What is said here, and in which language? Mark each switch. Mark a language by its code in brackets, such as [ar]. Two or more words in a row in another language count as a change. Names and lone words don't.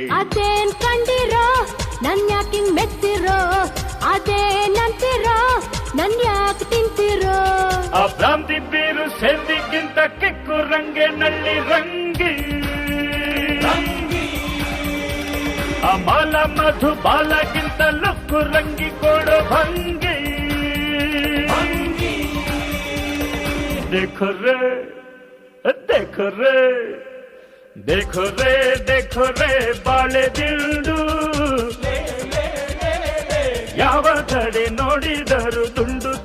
[kn] ಅದೇನ್ ಕಂಡಿರೋ ನನ್ ಯಾಕಿಂಗ್ ಮೆತ್ತಿರೋ, ಅದೇನಂತಿರೋ ನನ್ ಯಾಕೆ ತಿಂತಿರೋ. ಆ ಭ್ರಾಂತಿ ಬೀರು ಸೇದಿಗಿಂತ ಕಿಕ್ಕು ರಂಗೆ ನಳ್ಳಿ ರಂಗಿ, ಆ ಮಾಲ ಮಧು ಬಾಲಗಿಂತ ಲುಕ್ಕು ರಂಗಿ ಕೊಡೋ ಭಂಗಿ. [hi] देखो रे देखो रे देखो रे देखो रे [kn] ಬಾಳೆ ದಿಂಡು, ಯಾವ ಕಡೆ ನೋಡಿದರು ದುಂಡು.